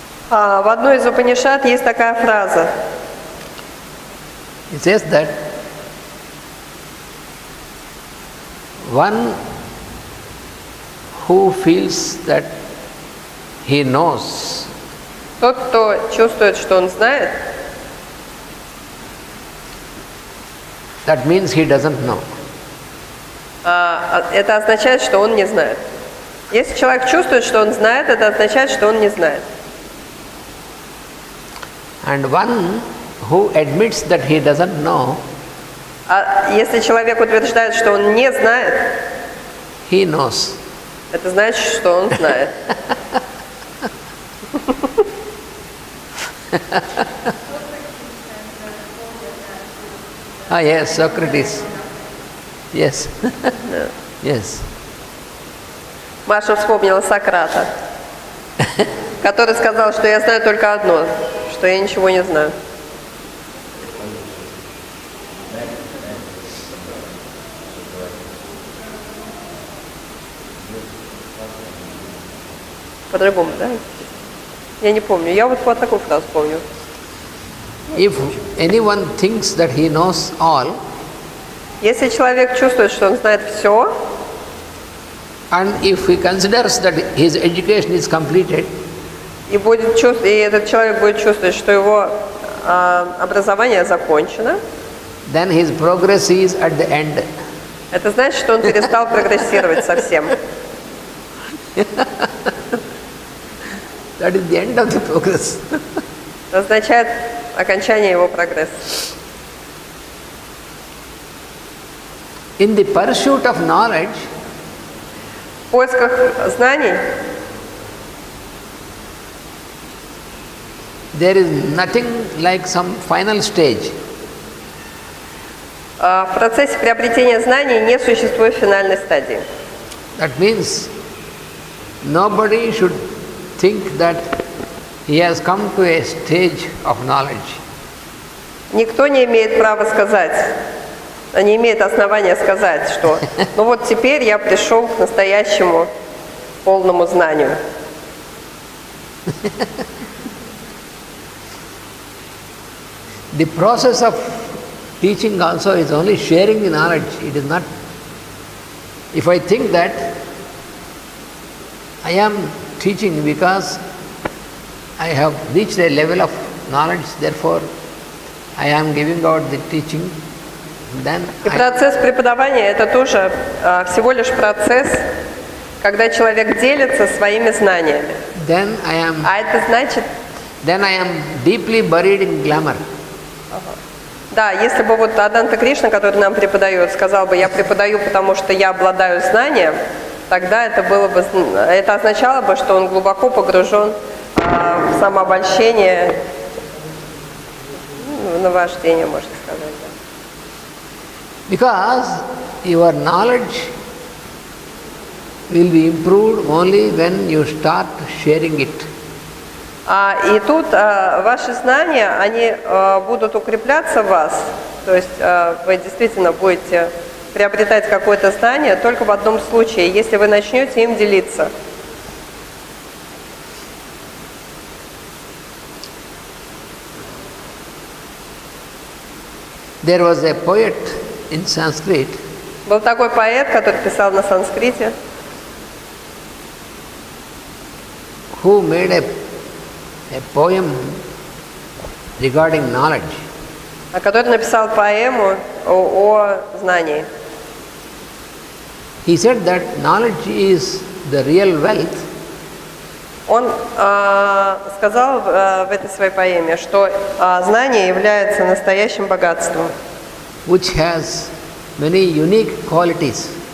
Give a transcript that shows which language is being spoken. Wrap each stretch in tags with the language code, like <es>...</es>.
<ru>В одной из Упанишад есть такая фраза.</ru> <en>It says that one who feels that he knows,</en> <ru>Тот, кто чувствует, что он знает,</ru> <en>that means he doesn't know.</en> <ru>это означает, что он не знает. Если человек чувствует, что он знает, это означает, что он не знает.</ru> <en>And one who admits that he doesn't know,</en> <ru>А если человек утверждает, что он не знает,</ru> <en>he knows.</en> <ru>это значит, что он знает.</ru> <en>Yes, Socrates. Yes. Yes.</en> <ru>Маша вспомнила Сократа, который сказал, что я знаю только одно, что я ничего не знаю. По-другому, да? Я не помню. Я вот такую фразу помню.</ru> <en>If anyone thinks that he knows all,</en> <ru>Если человек чувствует, что он знает все,</ru> <en>and if he considers that his education is completed,</en> <ru>и этот человек будет чувствовать, что его образование закончено,</ru> <en>then his progress is at the end.</en> <ru>Это значит, что он перестал прогрессировать совсем.</ru> <en>That is the end of the progress.</en> <ru>Это означает окончание его прогресса.</ru> <en>In the pursuit of knowledge,</en> <ru>В поисках знаний</ru> <en>there is nothing like some final stage.</en> <ru>в процессе приобретения знаний не существует финальной стадии.</ru> <en>That means nobody should think that he has come to a stage of knowledge.</en> <ru>Никто не имеет права сказать, не имеет основания сказать, что ну вот теперь я пришел к настоящему полному знанию.</ru> <en>The process of teaching also is only sharing the knowledge. It is not. If I think that I am teaching because I have reached a level of knowledge, therefore I am giving out the teaching, then</en> <ru>И процесс преподавания – это тоже всего лишь процесс, когда человек делится своими знаниями.</ru> <en>then I am</en> <ru>А это значит,</ru> <en>then I am deeply buried in glamour.</en> <ru>да, если бы вот Аданта Кришна, который нам преподает, сказал бы, я преподаю, потому что я обладаю знанием, тогда это означало бы, что он глубоко погружен в самообольщение, в наваждение, можно сказать. Да.</ru> <en>Because your knowledge will be improved only when you start sharing it.</en> <ru>И тут ваши знания, они будут укрепляться в вас, то есть вы действительно будете приобретать какое-то знание только в одном случае, если вы начнете им делиться.</ru> <en>There was a poet in Sanskrit</en> <ru>Был такой поэт, который писал на санскрите,</ru> <en>who made a poem regarding knowledge.</en> <ru>который написал поэму о знании.</ru> <en>He said that knowledge is the real wealth</en> <ru>Он сказал в этой своей поэме, что знание является настоящим богатством,</ru> <en>which has many unique qualities.</en>